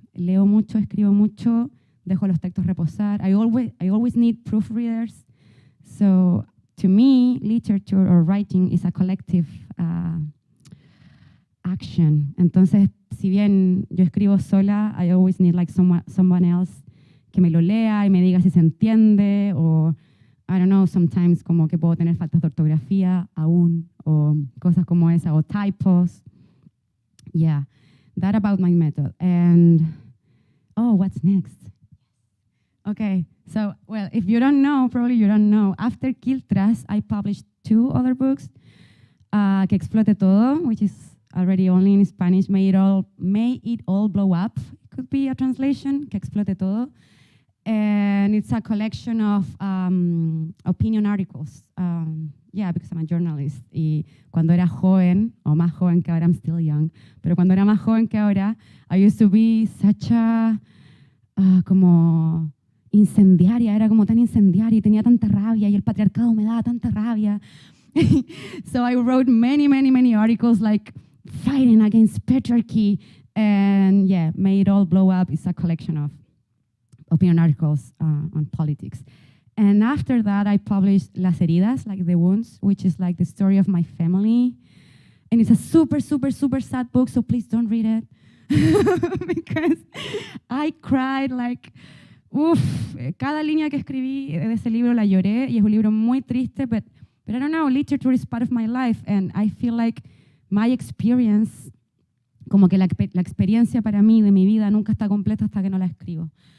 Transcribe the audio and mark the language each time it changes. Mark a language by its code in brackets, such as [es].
[es] Leo mucho, escribo mucho, dejo los textos reposar. [en] I always need proofreaders. So to me, literature or writing is a collective action. [es] Entonces, si bien yo escribo sola, [en] I always need like someone else [es] que me lo lea y me diga si se entiende, o [en] I don't know, sometimes [es] como que puedo tener faltas de ortografía aún, o cosas como esa, o typos. [en] Yeah, that about my method. And, what's next? Okay, so, well, if you don't know, probably you don't know, after Quiltras, I published 2 other books, Que Explote Todo, which is already only in Spanish, May It All Blow Up, it could be a translation, Que Explote Todo. And it's a collection of opinion articles. Yeah, because I'm a journalist. [es] Y cuando era joven, o más joven que ahora, [en] I'm still young, [es] pero cuando era más joven que ahora, [en] I used to be such a, [es] como incendiaria, era como tan incendiaria y tenía tanta rabia y el patriarcado me daba tanta rabia. [en] So I wrote many articles like fighting against patriarchy And yeah, May It All Blow Up is a collection of opinion articles on politics. And after that, I published Las Heridas, like the wounds, which is like the story of my family. And it's a super, super, super sad book, so please don't read it. Because I cried like, [es] cada línea que escribí de ese libro la lloré, y es un libro muy triste, [en] but I don't know, literature is part of my life, and I feel like my experience, [es] como que la experiencia para mí de mi vida nunca está completa hasta que no la escribo.